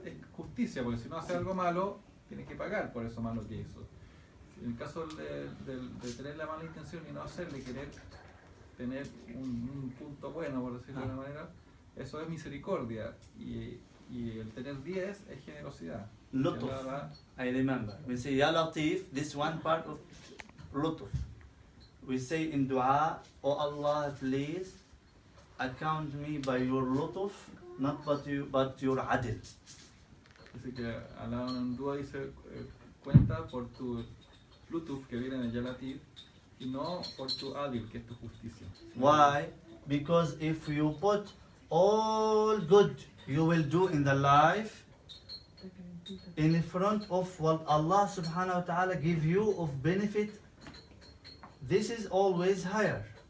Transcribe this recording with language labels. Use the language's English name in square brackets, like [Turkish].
[Spanish] es justicia, porque si no hace algo malo, tiene que pagar por eso malo que hizo. En el caso de tener la mala intención y no hacerle, querer tener un punto bueno, por decirlo de una manera, eso es misericordia. Y el tener 10 es generosidad. [Arabic] Lutuf. [Spanish] Que Allah [English] I remember. We say, Ya Latif, this one part of Lutuf. We say in dua, Oh Allah, please account me by your Lutuf, not but your Adil. [Spanish] dice que Allah en dúa dice, cuenta por tu Lutuf, que viene de Yalatif, y no por tu Adil, que es tu justicia. [English] Why? Because if you put all good you will do in the life in front of what Allah subhanahu wa ta'ala give you of benefit, this is always higher.